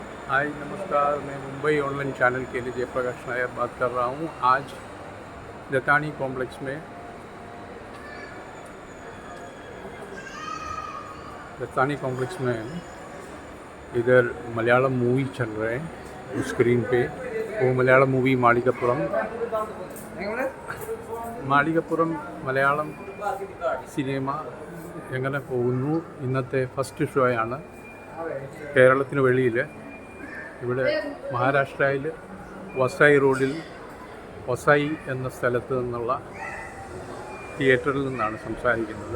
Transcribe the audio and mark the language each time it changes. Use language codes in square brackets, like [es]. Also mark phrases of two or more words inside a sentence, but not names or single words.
[hi] हाय नमस्कार, मैं मुंबई ऑनलाइन चैनल के लिए जयप्रकाश नायर बात कर रहा हूँ। आज जतानी कॉम्प्लेक्स में इधर मलयालम मूवी चल रहे हैं उस स्क्रीन पे। वो मलयालम मूवी [ml] മാളികപ്പുറം മലയാളം സിനിമ എങ്ങനെ പോകുന്നു, ഇന്നത്തെ [en] first show [ml] കേരളത്തിന് വെളിയിൽ. ഇവിടെ മഹാരാഷ്ട്രയിൽ വസായി റോഡിൽ വസായി എന്ന സ്ഥലത്ത് നിന്നുള്ള തിയേറ്ററിൽ നിന്നാണ് സംസാരിക്കുന്നത്.